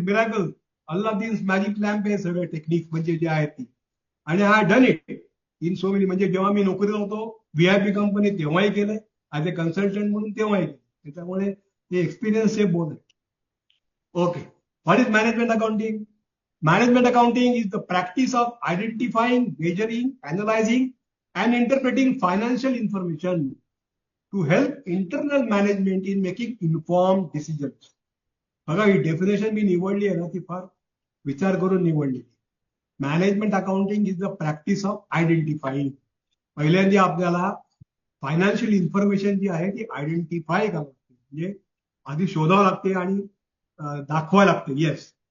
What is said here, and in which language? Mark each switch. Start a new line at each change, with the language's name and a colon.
Marathi: Miracle, अल्लादीन्स magic lamp हे सगळे technique म्हणजे जे आहेत ती. आणि
English: I done it in so many.
Marathi: म्हणजे जेव्हा मी नोकरीला होतो व्हीआयपी कंपनी तेव्हाही केलंय,
English: as a consultant
Marathi: म्हणून तेव्हाही केलं. त्याच्यामुळे हे एक्सपिरियन्स हे बोल आहे. Okay,
English: What is management accounting? Management accounting is the practice of identifying, measuring, analyzing, and interpreting financial information to help internal management in making informed decisions.
Marathi: बघा, ही डेफिनेशन मी निवडली आहे ना, ती फार विचार करून निवडली.
English: Management accounting is the practice of identifying.
Marathi: पहिल्यांदा आपल्याला फायनान्शियल इन्फॉर्मेशन जी आहे ती आयडेंटिफाय करावी लागते, म्हणजे आधी शोधावं लागते आणि दाखवावं लागते. येस.